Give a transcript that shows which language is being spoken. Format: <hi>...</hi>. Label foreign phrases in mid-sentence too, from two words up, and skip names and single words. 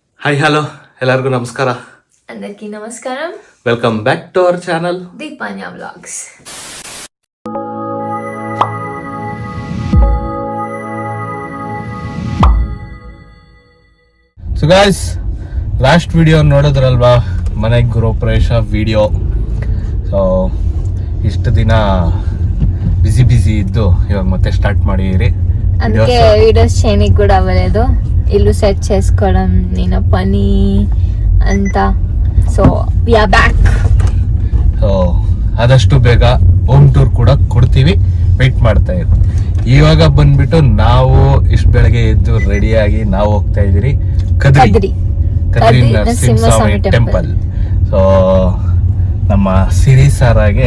<kn>ಹಾಯ್ ಹಲೋ ಎಲ್ಲರಿಗೂ ನಮಸ್ಕಾರ.</kn> <te>అందరికీ నమస్కారం.</te> <en>Welcome back to our channel</en> <te>దీపాన్యా వ్లాగ్స్.</te> <en>So guys, last video</en> <kn>ನೋಡಿದ್ರಲ್ವಾ, ಮನೆಗೆ ಗೃಹಪ್ರವೇಶ ವಿಡಿಯೋ. ಸೊ ಇಷ್ಟು ದಿನ ಬಿಸಿ ಇದ್ದು ఇవాళ ಮತ್ತೆ స్టార్ట్ ಮಾಡಿರಿ.</kn> <te>అందుకే వీడియోస్ చేయడానికి కూడా అవ్వలేదు. ఇల్లు సెట్ చేసుకోవడం నేను పని అంతా.</te> <en>So we are back.</en> <kn>ಸೊ ಆದಷ್ಟು ಬೇಗ</kn> <en>home tour</en> <kn>ಕೂಡ ಕೊಡ್ತೀವಿ, ವೆಯ್ಟ್ ಮಾಡ್ತಾ ಇರಿ. ಇವಾಗ ಬಂದ್ಬಿಟ್ಟು ನಾವು ಇಷ್ಟು ಬೆಳಗ್ಗೆ ಎದ್ದು ರೆಡಿಯಾಗಿ ನಾವು ಹೋಗ್ತಾ ಇದೀರಿ ಕದ್ರಿ ನರಸಿಂಹಸ್ವಾಮಿ ಟೆಂಪಲ್. ಸೊ ನಮ್ಮ ಸಿರಿ ಸಾರಾಗೆ</kn>